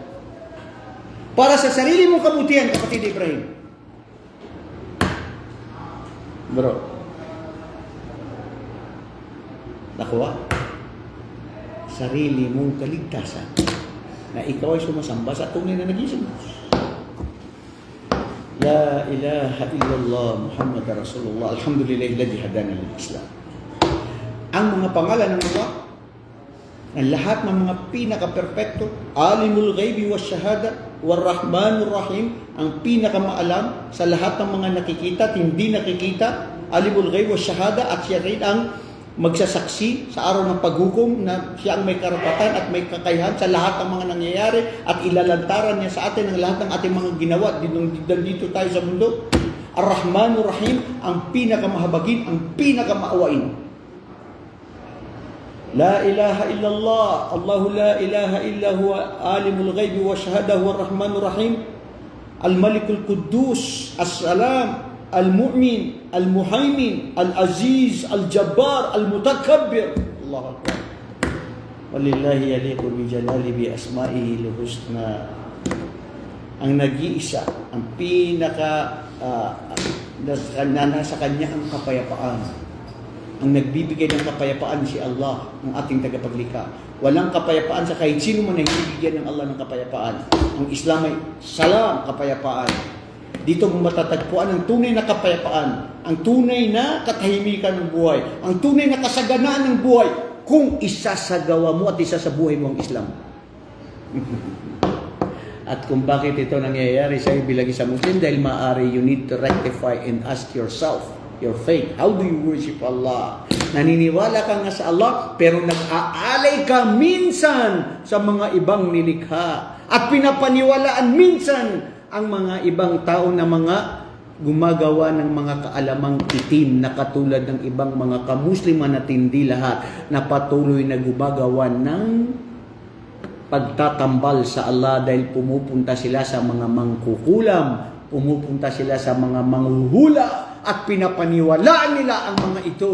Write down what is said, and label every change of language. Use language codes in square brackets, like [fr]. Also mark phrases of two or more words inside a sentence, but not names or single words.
[tl] Para sa sarili mong kabutihan, kapatid Ibrahim. Bro, Nakuha? Sarili mong kaligtasan na ikaw ay sumasamba sa tunay na nag-iisang Diyos. [ar] لا إله إلا الله محمد رسول الله الحمد لله الذي هدانا للإسلام. [tl] Ang mga pangalan ng Allah, ang lahat ng mga pinaka-perpekto, [ar] عالم الغيب والشهادة والرحمن الرحيم, [tl] ang pinakamaalam sa lahat ng mga nakikita at hindi nakikita, [ar] عالم الغيب والشهادة, [tl] at siya rin ang magsasaksi sa araw ng paghukom na siya ang may karapatan at may kakayahan sa lahat ng mga nangyayari at ilalantaran niya sa atin ang lahat ng ating mga ginawa dito tayo sa mundo. [ar] الرحمن الرحيم, [tl] ang pinakamahabagin, ang pinakamaawain. [ar] لا إله إلا الله، الله لا إله إلا هو عالم الغيب والشهادة هو الرحمن الرحيم، الملك القدوس، السلام، المؤمن، المهيمن، العزيز، الجبار، المتكبر. الله أكبر. ولله يليق بجلال بأسمائه الحسنى. [tl] Ang nag-iisa, ang pinaka nasa kanya ang kapayapaan. Ang nagbibigay ng kapayapaan si Allah, ang ating tagapaglikha. Walang kapayapaan sa kahit sino man na hindi bigyan ng Allah ng kapayapaan. Ang Islam ay salam, kapayapaan. Dito mo matatagpuan ang tunay na kapayapaan, ang tunay na katahimikan ng buhay, ang tunay na kasaganaan ng buhay kung isasagawa mo at isasabuhay mo ang Islam. At kung bakit ito nangyayari sa iyo bilang isang Muslim, dahil maaari [en] you need to rectify and ask yourself your faith. How do you worship Allah? [tl] Naniniwala ka nga sa Allah, pero nag-aalay ka minsan sa mga ibang nilikha. At pinapaniwalaan minsan ang mga ibang tao na mga gumagawa ng mga kaalamang itim na katulad ng ibang mga kamusliman na tindi lahat na patuloy na gumagawa ng pagtatambal sa Allah dahil pumupunta sila sa mga mangkukulam, pumupunta sila sa mga manghuhula, at pinapaniwalaan nila ang mga ito.